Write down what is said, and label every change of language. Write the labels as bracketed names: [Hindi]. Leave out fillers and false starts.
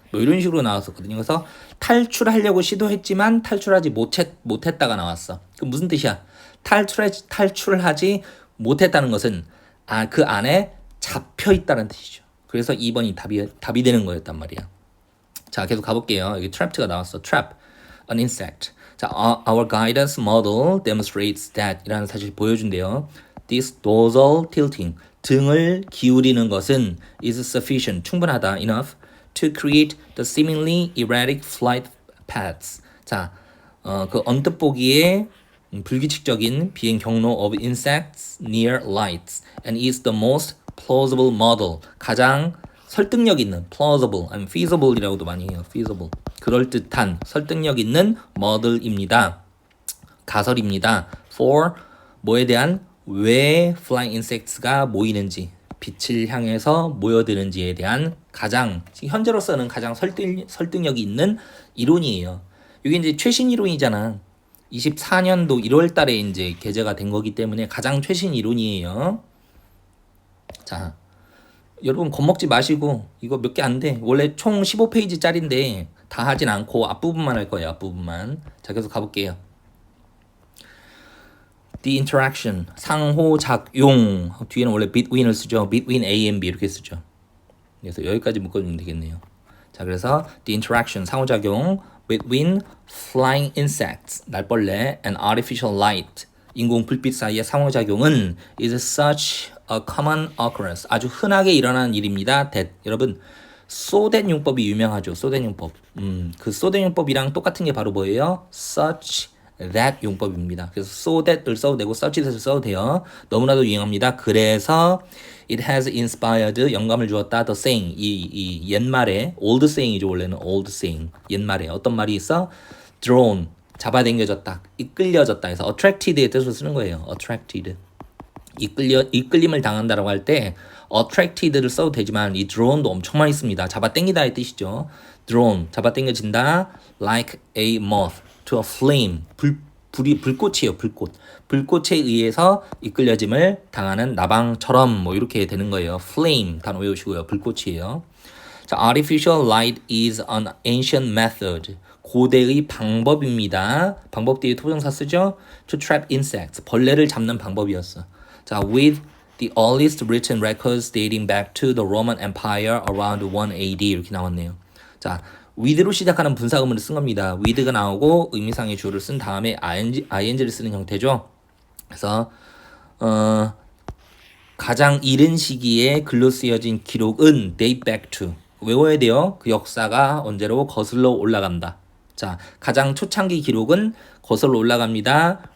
[Korean] 뭐 이런 식으로 나왔었거든요. 그래서 탈출하려고 시도했지만 탈출하지 못했다가 나왔어. 그 무슨 뜻이야? 탈출하지 못했다는 것은 그 안에 잡혀 있다는 뜻이죠. 그래서 2번이 답이 되는 거였단 말이야. 자, 계속 가볼게요. 여기 trapped가 나왔어. [English] trap, an insect. 자, our guidance model demonstrates that [Korean] 이라는 사실을 보여준대요. [English] This dorsal tilting, [Korean] 등을 기울이는 것은 [English] is sufficient, [Korean] 충분하다, [English] enough to create the seemingly erratic flight paths. 자, [Korean] 그 언뜻 보기에 불규칙적인 비행 경로 [English] of insects near lights and is the most plausible model. [Korean] 가장 설득력 있는 plausible, 아니면 feasible이라고도 많이 해요. [English] feasible. [Korean] 그럴듯한 설득력 있는 model입니다. 가설입니다. for 뭐에 대한 왜 flying insects가 모이는지, 빛을 향해서 모여드는지에 대한 가장 현재로서는 가장 설득력이 있는 이론이에요. 이게 이제 최신 이론이잖아. 24년도 1월 달에 이제 게재가 된 거기 때문에 가장 최신 이론이에요. 자, 여러분 겁먹지 마시고 이거 몇 개 안 돼. 원래 총 15페이지짜리인데 다 하진 않고 앞부분만 할 거예요. 앞부분만. 자, 계속 가볼게요. The interaction, 상호작용. 뒤에는 원래 between을 쓰죠. between A and B 이렇게 쓰죠. 그래서 여기까지 묶어주면 되겠네요. 자, 그래서 [English] the interaction, [Korean] 상호작용 [English] between flying insects, [Korean] 날벌레 [English] and artificial light, [Korean] 인공 불빛 사이의 상호작용은 [English] is such a common occurrence, [Korean] 아주 흔하게 일어나는 일입니다. that, 여러분 so that 용법이 유명하죠. so that 용법. 그 so that 용법이랑 똑같은 게 바로 뭐예요? such that 용법입니다. 그래서 so that을 써도 되고 such that을 써도 돼요. 너무나도 유용합니다. 그래서 [English] it has inspired [Korean] 영감을 주었다. [English] the saying [Korean] 이 옛말에 old saying이죠. 원래는 old saying 옛말에 어떤 말이 있어? drawn 잡아당겨졌다, 이끌려졌다 해서 attracted의 뜻으로 쓰는 거예요. attracted 이끌림을 당한다라고 할 때 attracted를 써도 되지만 이 drawn도 엄청 많이 씁니다. 잡아당기다의 뜻이죠. [English] drawn [Korean] 잡아당겨진다 [English] like a moth to a flame [Korean] 불꽃이에요. 불꽃에 의해서 이끌려짐을 당하는 나방처럼 뭐 이렇게 되는 거예요. flame 단어 외우시고요. 불꽃이에요. [English] 자, artificial light is an ancient method. [Korean] 고대의 방법입니다. 방법 뒤에 토종사 쓰죠. [English] To trap insects. [Korean] 벌레를 잡는 방법이었어. [English] 자, with the earliest written records dating back to the Roman Empire around 1 AD [Korean] 이렇게 나왔네요. 자, with로 시작하는 분사구문을 쓴 겁니다. with가 나오고 의미상의 주어를 쓴 다음에 ing를 쓰는 형태죠. 그래서 가장 이른 시기에 글로 쓰여진 기록은 date back to 외워야 돼요. 그 역사가 언제로 거슬러 올라간다. 자, 가장 초창기 기록은 거슬러 올라갑니다.